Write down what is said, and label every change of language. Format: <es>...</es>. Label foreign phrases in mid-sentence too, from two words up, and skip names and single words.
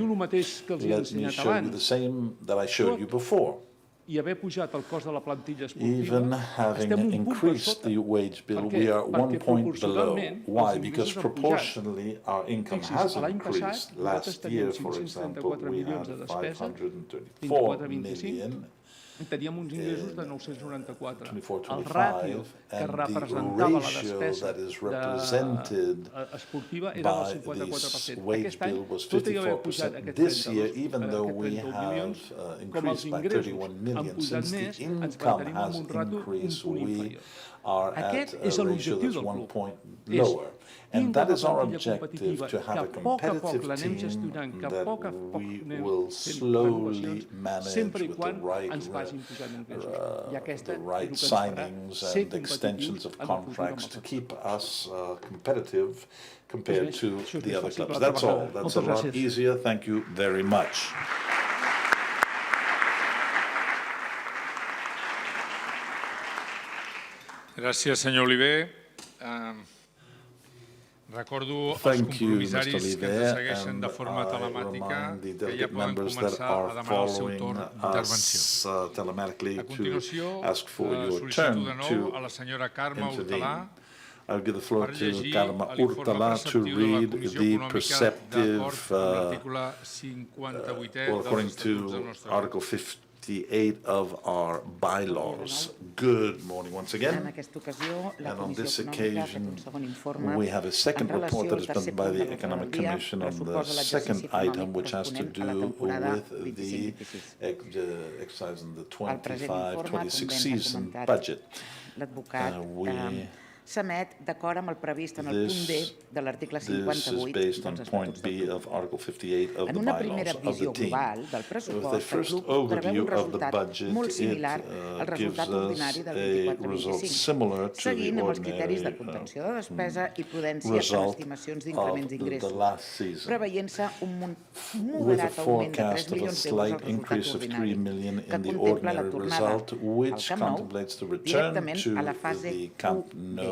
<en>Let me show you the same that I showed you before. Even having increased the wage bill, we are 1 point below. Why? Because proportionally our income has increased. Last year, for example, we had 534 million.</en> <ca>Teníem uns ingressos de 994. 24, el ràtio que representava la despesa esportiva era del 54%. Aquest any, tot i haver pujat aquests 32 milions, com els ingressos han pujat més, ens mantenim amb un ràtio un punt inferior. Aquest és l'objectiu del club.</ca> <en>And that is our objective, to have a competitive team that we will slowly manage with the right signings and extensions of contracts to keep us competitive compared to the other clubs. That's all. That's a lot easier. Thank you very much.</en> <ca>Gràcies, senyor Oliver. Recordo als compromissaris que ens segueixen de forma telemàtica que ja poden començar a demanar el seu torn d'intervenció. A continuació, sol·licito de nou a la senyora Carme Hortalà per llegir l'informe preceptiu de la Comissió Econòmica d'acord amb l'article 58è de l'Estatut del nostre grup.</ca> <en>Of our bylaws. Good morning once again. And on this occasion, we have a second report that is done by the Economic Commission on the second item, which has to do with the exercise in the 25-26 season budget.</en> <ca>S'emet d'acord amb el previst en el punt D de l'article 58 dels Estatuts del Club. En una primera visió global del pressupost, el club preveu un resultat molt similar al resultat ordinari del 24-25, seguint amb els criteris de contenció de despesa i prudència per estimacions d'increments d'ingressos, preveient-se un moderat augment de 3 milions d'euros al resultat ordinari, que contempla la tornada al Camp Nou directament a la fase 1B.</ca>